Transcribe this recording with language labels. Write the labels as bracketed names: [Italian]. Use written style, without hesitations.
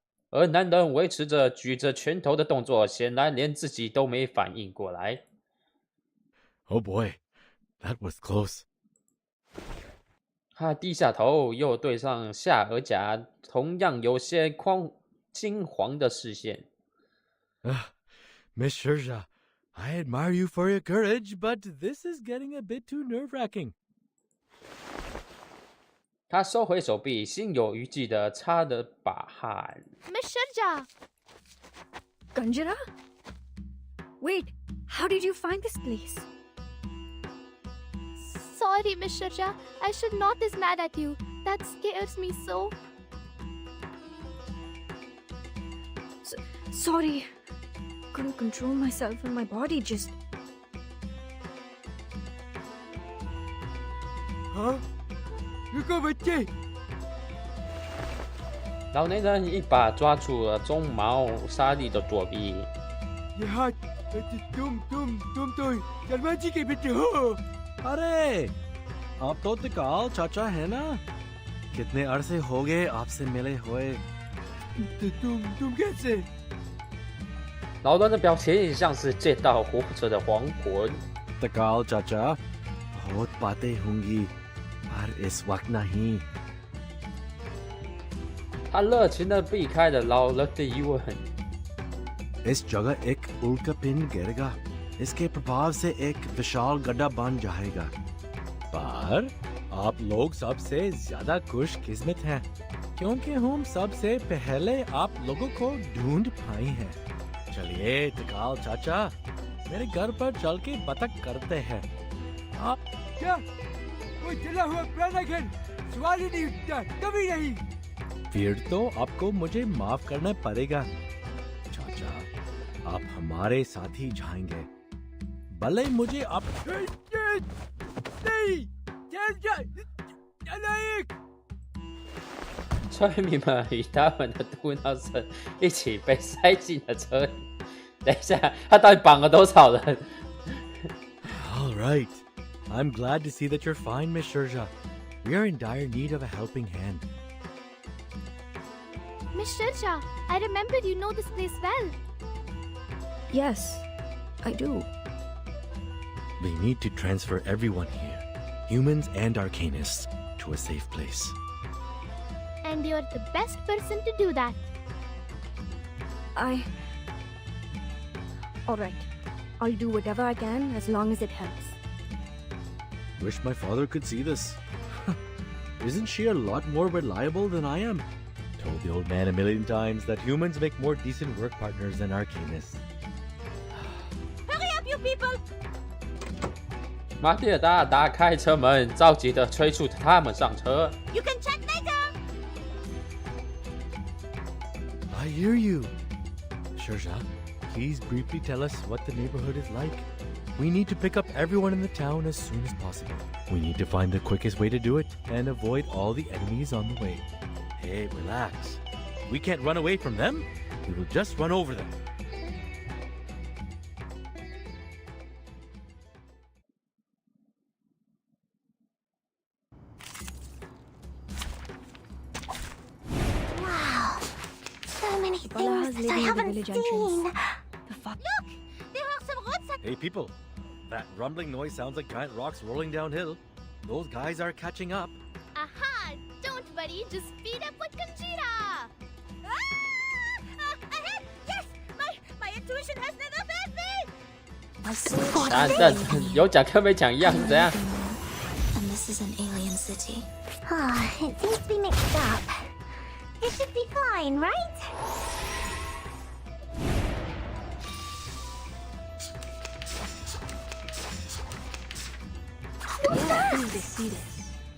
[Chinese] 而男人维持着举着拳头的动作，显然连自己都没反应过来。 [English] Oh boy, that was close. [Chinese] 他低下头，又对上下颌甲同样有些金黄的视线。 [English] Miss Shirzha, I admire you for your courage, but this is getting a bit too nerve-wracking. [Chinese] 他收回手臂，心有余悸地擦了把汗。 [English] Miss Shirja! Ganjara? Wait, how did you find this place? Sorry, Miss Shirja. I should not is mad at you. That scares me so. Sorry. Couldn't control myself and my body just... [Hindi] हाँ? रुको बच्चे! [Chinese] 老年人一把抓住了鬃毛沙粒的左臂。 [Hindi] यहाँ तुम तो शर्मा जी के बेटे हो। अरे, आप तो तिकाल चाचा है ना? कितने अरसे हो गए आपसे मिले हुए? तुम कैसे? [Chinese] 老人的表情像是见到活着的亡魂。 [Hindi] तिकाल चाचा, बहुत बातें होंगी, पर इस वक्त नहीं. [Chinese] 他热情地避开了老人的疑问。 [Hindi] इस जगह एक उल्का पिंड गिरेगा, इसके प्रभाव से एक विशाल गड्ढा बन जाएगा। पर आप लोग सबसे ज्यादा खुशकिस्मत हैं, क्योंकि हम सबसे पहले आप लोगों को ढूंढ पाए हैं। चलिए तिकाल चाचा, मेरे घर पर चल के बतख करते हैं। आप क्या? वो जला हुआ पुराना घर सवाल ही नहीं उठता, कभी नहीं। फिर तो आपको मुझे माफ करना पड़ेगा चाचा, आप हमारे साथ ही जाएंगे, भले मुझे आप नहीं, नहीं। [Chinese] 村民们与他们的嘟囔声一起被塞进了车里。等一下，他到底绑了多少人？ [English] All right, I'm glad to see that you're fine, Miss Shirzha. We are in dire need of a helping hand. Miss Shirja, I remembered you know this place well. Yes, I do. We need to transfer everyone here. humans and arcanists, to a safe place. And you're the best person to do that. Alright. I'll do whatever I can as long as it helps. Wish my father could see this. Isn't she a lot more reliable than I am? Told the old man a million times that humans make more decent work partners than arcanists. Hurry up, you people! [Chinese] 马蒂尔达打开车门，着急地催促他们上车。 [English] You can chat later! I hear you. Shirja, please briefly tell us what the neighborhood is like. We need to pick up everyone in the town as soon as possible. We need to find the quickest way to do it and avoid all the enemies on the way. Hey, relax. We can't run away from them. We will just run over them. Wow. So many things that I haven't seen. The fuck? Look! There are some roadside... Hey, people. That rumbling noise sounds like giant rocks rolling downhill. Those guys are catching up. Aha! Don't worry, just speed up with Conchita! Ahead! Yes! My intuition has never failed me! I saw [Chinese] 但有讲跟没讲一样是怎样？ [English] and this is an alien city. It seems to be mixed up. It should be fine, right? They see this.